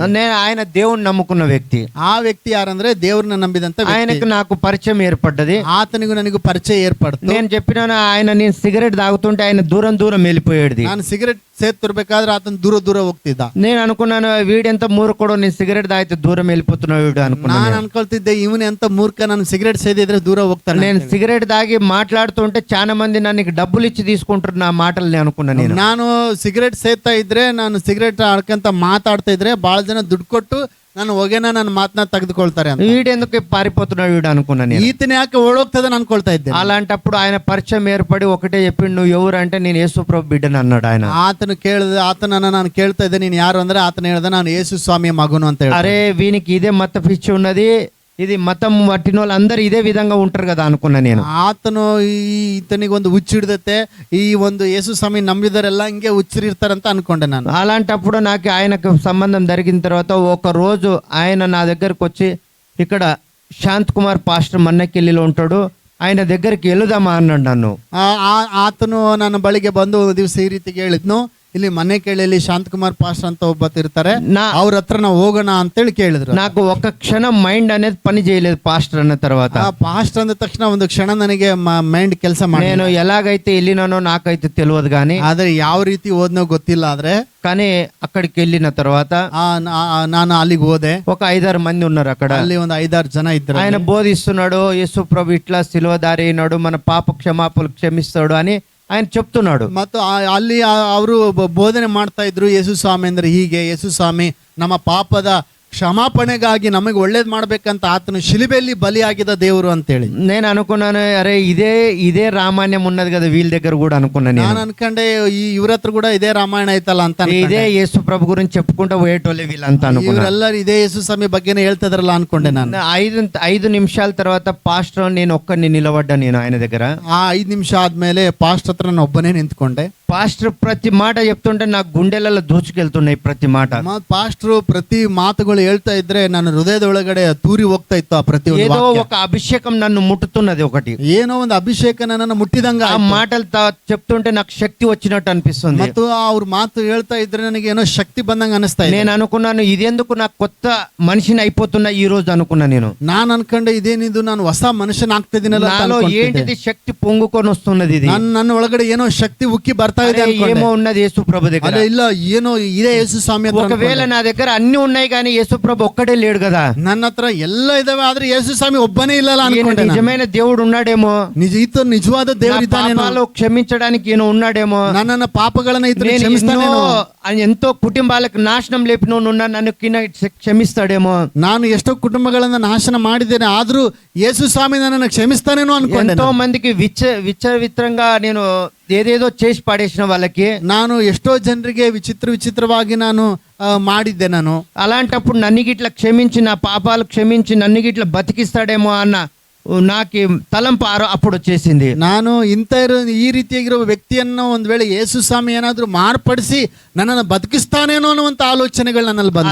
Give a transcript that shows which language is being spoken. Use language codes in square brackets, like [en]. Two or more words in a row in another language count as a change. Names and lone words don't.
[te] నేను ఆయన దేవుణ్ణి నమ్ముకున్న వ్యక్తి. [kn] ಆ ವ್ಯಕ್ತಿ ಯಾರಂದ್ರೆ ದೇವ್ರನ್ನ ನಂಬಿದಂತ ವ್ಯಕ್ತಿ. [te] ఆయనకు నాకు పరిచయం ఏర్పడ్డది. [kn] ಆತನಿಗೂ ನನಗೂ ಪರಿಚಯ ಏರ್ಪಡ್ತು. [te] నేను చెప్పినాను, ఆయన నేను సిగరెట్ తాగుతుంటే ఆయన దూరం దూరం వెళ్ళిపోయేది. [kn] ನಾನು ಸಿಗರೆಟ್ ಸೇರ್ತಿರ್ಬೇಕಾದ್ರೆ ಆತನ ದೂರ ದೂರ ಹೋಗ್ತಿದ್ದ. [te] నేను అనుకున్నాను, వీడెంత మూర్ఖుడు, నేను సిగరెట్ తాగితే దూరం వెళ్ళిపోతున్నాడు వీడు అనుకున్నాను. [kn] ನಾನು ಅನ್ಕೊಳ್ತಿದ್ದೆ, ಇವನು ಎಂತ ಮೂರ್ಖ, ನಾನು ಸಿಗರೆಟ್ ಸೇದಿದ್ರೆ ದೂರ ಹೋಗ್ತಾನೆ. [te] నేను సిగరెట్ తాగి మాట్లాడుతుంటే చాలా మంది నన్ను డబ్బులు ఇచ్చి తీసుకుంటారు నా మాటలు అనుకున్నాను నేను. [kn] ನಾನು ಸಿಗರೆಟ್ ಸೇತಾ ಇದ್ರೆ, ನಾನು ಸಿಗರೆಟ್ ಆಡ್ಕಂತ ಮಾತಾಡ್ತಾ ಇದ್ರೆ ಬಹಳ ಜನ ದುಡ್ಡು ಕೊಟ್ಟು ನಾನು ಹೊಗೆನ ನನ್ನ ಮಾತನ್ನ ತೆಗೆದುಕೊಳ್ತಾರೆ ಅಂತ. [te] వీడెందుకు పారిపోతున్నాడు వీడు అనుకున్నాను నేను. [kn] ಈತನ ಯಾಕೆ ಓಡೋಗ್ತದೆ ಅನ್ಕೊಳ್ತಾ ಇದ್ದೆ. [te] అలాంటప్పుడు ఆయన పరిచయం ఏర్పడి ఒకటే చెప్పిండు, నువ్వు ఎవరు అంటే నేను యేసు ప్రభు బిడ్డని అన్నాడు ఆయన. [kn] ಆತನನ್ನ ನಾನು ಕೇಳ್ತಾ ಇದ್ದೆ, ನೀನು ಯಾರು ಅಂದ್ರೆ ಆತನ ಹೇಳ್ದೆ, ನಾನು ಯೇಸು ಸ್ವಾಮಿಯ ಮಗನು ಅಂತ ಹೇಳಿ. [te] అరే వీనికి ఇదే మత పిచ్చి ఉన్నది, ఇది మతం పట్టిన వాళ్ళు అందరు ఇదే విధంగా ఉంటారు కదా అనుకున్నా నేను. [kn] ಆತನು ಈತನಿಗೆ ಒಂದು ಹುಚ್ಚಿಡ್ದತೆ, ಈ ಒಂದು ಯೇಸು ಸ್ವಾಮಿ ನಂಬಿದರೆಲ್ಲ ಹಿಂಗೆ ಹುಚ್ಚಿರ್ತಾರಂತ ಅನ್ಕೊಂಡೆ ನಾನು. [te] అలాంటప్పుడు నాకు ఆయనకు సంబంధం జరిగిన తర్వాత ఒక రోజు ఆయన నా దగ్గరకు వచ్చి, ఇక్కడ శాంత్ కుమార్ పాస్టర్ మన్నకెల్లిలో ఉంటాడు, ఆయన దగ్గరికి వెళుదామా అన్నాడు నన్ను. [kn] ಆತನು ನನ್ನ ಬಳಿಗೆ ಬಂದು ಒಂದು ದಿವಸ ಈ ರೀತಿಗೆ ಹೇಳಿದ್ನು, ಇಲ್ಲಿ ಮನೆ ಕೇಳಿಯಲ್ಲಿ ಶಾಂತಕುಮಾರ್ ಪಾಸ್ಟ್ ಅಂತ ಒಬ್ಬತ್ತು ಇರ್ತಾರೆ, [te] నా- [kn] ಅವ್ರ ಹತ್ರ ನಾವು ಹೋಗೋಣ ಅಂತೇಳಿ ಕೇಳಿದ್ರು. [te] నాకు ఒక క్షణం మైండ్ అనేది పని చేయలేదు పాస్టర్ అన్న తర్వాత. [kn] ಆ ಪಾಸ್ಟ್ ಅಂದ ತಕ್ಷಣ ಒಂದು ಕ್ಷಣ ನನಗೆ ಮೈಂಡ್ ಕೆಲಸ ಮಾಡಿ, [te] నేను ఎలాగైతే వెళ్ళినానో నాకైతే తెలియదు కానీ [kn] ಆದ್ರೆ ಯಾವ ರೀತಿ ಓದ್ನೋ ಗೊತ್ತಿಲ್ಲ. ಆದ್ರೆ [te] కానీ అక్కడికి వెళ్ళిన తర్వాత [kn] ನಾನು ಅಲ್ಲಿಗೆ ಹೋದೆ. [te] ఒక 5-6 మంది ఉన్నారు అక్కడ. [kn] ಅಲ್ಲಿ ಒಂದು 5-6 ಜನ ಇದ್ರು. [te] ఆయన బోధిస్తున్నాడు, యేసు ప్రభు ఇట్లా సిలువదారి అయినాడు, మన పాప క్షమాపణలు క్షమిస్తాడు అని ఆయన చెప్తున్నాడు. [kn] ಮತ್ತು ಅಲ್ಲಿ ಅವರು ಬೋಧನೆ ಮಾಡ್ತಾ ಇದ್ರು. ಯೇಸು ಸ್ವಾಮಿ ಅಂದ್ರೆ ಹೀಗೆ, ಯೇಸು ಸ್ವಾಮಿ ನಮ್ಮ ಪಾಪದ ಕ್ಷಮಾಪಣೆಗಾಗಿ ನಮಗೆ ಒಳ್ಳೇದ್ ಮಾಡ್ಬೇಕಂತ ಆತನು ಶಿಲುಬೆಯಲ್ಲಿ ಬಲಿಯಾಗಿದ್ದ ದೇವರು ಅಂತೇಳಿ [te] నేను అనుకున్నాను, అరే ఇదే రామాయణం ఉన్నది కదా వీళ్ళ దగ్గర కూడా అనుకున్నాను. [kn] ನಾನು ಅನ್ಕೊಂಡೆ ಇವ್ರ ಹತ್ರ ಕೂಡ ಇದೇ ರಾಮಾಯಣ ಐತಲ್ಲ ಅಂತ ಅನ್ಕೊಂಡೆ. [te] ఇదే యేసు ప్రభు గురించి చెప్పుకుంటూ పోయేటోళ్ళే వీళ్ళంతా అనుకున్నాను. [kn] ಇವರೆಲ್ಲರೂ ಇದೇ ಯೇಸು ಸ್ವಾಮಿ ಬಗ್ಗೆನೇ ಹೇಳ್ತಿದ್ರಲ್ಲ ಅನ್ಕೊಂಡೆ ನಾನು. [te] 5 నిమిషాల తర్వాత పాస్టర్ నేను ఒక్కడిని నిలబడ్డా నేను ఆయన దగ్గర. [kn] ಆ 5 ನಿಮಿಷ ಆದ್ಮೇಲೆ ಪಾಸ್ಟ್ ಹತ್ರ ನಾನು ಒಬ್ಬನೇ ನಿಂತ್ಕೊಂಡೆ. [te] పాస్టర్ ప్రతి మాట చెప్తుంటే నాకు గుండెలలో దూచుకెళ్తున్నాయి ప్రతి మాట. [kn] ಪಾಸ್ಟ್ರು ಪ್ರತಿ ಮಾತುಗಳು ಹೇಳ್ತಾ ಇದ್ರೆ ನನ್ನ ಹೃದಯದ ಒಳಗಡೆ ತೂರಿ ಹೋಗ್ತಾ ಇತ್ತು. ಆ ಪ್ರತಿ [te] ఏదో ఒక అభిషేకం నన్ను ముట్టుతున్నది ఒకటి. [kn] ಏನೋ ಒಂದು ಅಭಿಷೇಕ ನನ್ನನ್ನು ಮುಟ್ಟಿದಂಗ. [te] ఆ మాటలు చెప్తుంటే నాకు శక్తి వచ్చినట్టు అనిపిస్తుంది. [kn] ಮತ್ತು ಅವ್ರ ಮಾತು ಹೇಳ್ತಾ ಇದ್ರೆ ನನಗೆ ಏನೋ ಶಕ್ತಿ ಬಂದಂಗ ಅನಿಸ್ತಾ ಇದೆ. [te] నేను అనుకున్నాను, ఇదెందుకు నాకు కొత్త మనిషిని అయిపోతున్నా ఈ రోజు అనుకున్నా నేను. [kn] ನಾನು ಅನ್ಕೊಂಡೆ ಇದೇನಿದು, ನಾನು ಹೊಸ ಮನುಷ್ಯನಾಗ್ತಾ ಇದೀನಲ್ಲ ಅಂತ [te] నాలో [kn] ಅನ್ಕೊಂತಿದ್ದೆ. [te] ఏంటిది శక్తి పొంగుకొని వస్తున్నది ఇది. [kn] ನನ್ನ ಒಳಗಡೆ ಏನೋ ಶಕ್ತಿ ಉಕ್ಕಿ ಬರ್ತಾ ಇದೆ ಅನ್ಕೊಂಡೆ. [te] ఏమో ఉన్నది యేసు ప్రభు దగ్గర. [kn] ಅದೇ ಇಲ್ಲ, ಏನೋ ಇದೆ ಯೇಸು ಸ್ವಾಮಿ ಹತ್ರ [te] ఒకవేళ నా దగ్గర అన్ని ఉన్నాయి కానీ యేసు ప్రభు ఒక్కడే లేడు కదా. [kn] ನನ್ನ ಹತ್ರ ಎಲ್ಲ ಇದಾವೆ, ಆದ್ರೆ ಯೇಸು ಸ್ವಾಮಿ ಒಬ್ಬನೇ ಇಲ್ಲಲ್ಲ [te] ఈయన [kn] ಅನ್ಕೊಂಡೆ. [te] నిజమైన దేవుడు ఉన్నాడేమో, [kn] ನಿಜವಾದ [te] నా [kn] ದೇವರು ಇದ್ದಾನೇನೋ, [te] పాపాలు క్షమించడానికి ఈయన ఉన్నాడేమో, [kn] ನನ್ನ ಪಾಪಗಳನ್ನ ಇದ್ರೆ [te] నేను [kn] ಕ್ಷಮಿಸ್ತಾನೇನೋ, [te] ఎంతో కుటుంబాలకు నాశనం లేపినోను ఉన్నా నన్ను క్షమిస్తాడేమో, [kn] ನಾನು ಎಷ್ಟೋ ಕುಟುಂಬಗಳನ್ನ ನಾಶನ ಮಾಡಿದ್ದೇನೆ ಆದ್ರೂ ಯೇಸು ಸ್ವಾಮಿ ನನ್ನನ್ನು ಕ್ಷಮಿಸ್ತಾನೇನೋ ಅನ್ಕೊಂಡೆ. [te] ఎంతో మందికి విచ్చవిత్రంగా నేను ఏదేదో చేసి పడేసిన వాళ్ళకి [kn] ನಾನು ఎಷ್ಟೋ ಜನರಿಗೆ ವಿಚಿತ್ರವಾಗಿ ನಾನು ಮಾಡಿದ್ದೆ. ನಾನು [te] అలాంటప్పుడు నన్ను గిట్ల క్షమించి నా పాపాలు క్షమించి నన్ను గిట్ల బతికిస్తాడేమో అన్న నాకు తలంపు అప్పుడు వచ్చేసింది. [kn] ನಾನು ಈ ರೀತಿಯಾಗಿರೋ ವ್ಯಕ್ತಿಯನ್ನು ಒಂದ್ ವೇಳೆ ಯೇಸು ಸ್ವಾಮಿ ಏನಾದ್ರೂ ಮಾರ್ಪಡಿಸಿ ನನ್ನನ್ನು ಬದುಕಿಸ್ತಾನೇನೋ ಅನ್ನುವಂತ ಆಲೋಚನೆಗಳು ನನ್ನಲ್ಲಿ ಬಂದ.